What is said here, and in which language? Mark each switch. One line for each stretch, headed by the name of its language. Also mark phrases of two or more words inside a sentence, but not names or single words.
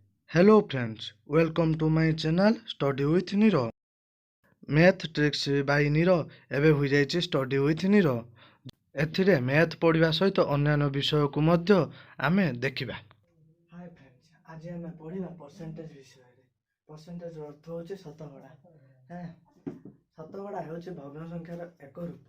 English: Hello friends, welcome to my channel Study with Niro.
Odia: Math tricks by Niro ଏବେ ହୋଇଯାଇଛି Study with Niro. ଏଥିରେ ମ୍ୟାଥ୍ ପଢ଼ିବା ସହିତ ଅନ୍ୟାନ୍ୟ ବିଷୟକୁ ମଧ୍ୟ ଆମେ ଦେଖିବା।
English: Hi friends,
Odia: ଆଜି ଆମେ ପଢ଼ିବା ପରସେଣ୍ଟେଜ ବିଷୟରେ। ପରସେଣ୍ଟେଜ ଅର୍ଥ ହେଉଛି ଶତକଡ଼ା। ଶତକଡ଼ା ହେଉଛି ଭଗ୍ନ ସଂଖ୍ୟାର ଏକ ରୂପ।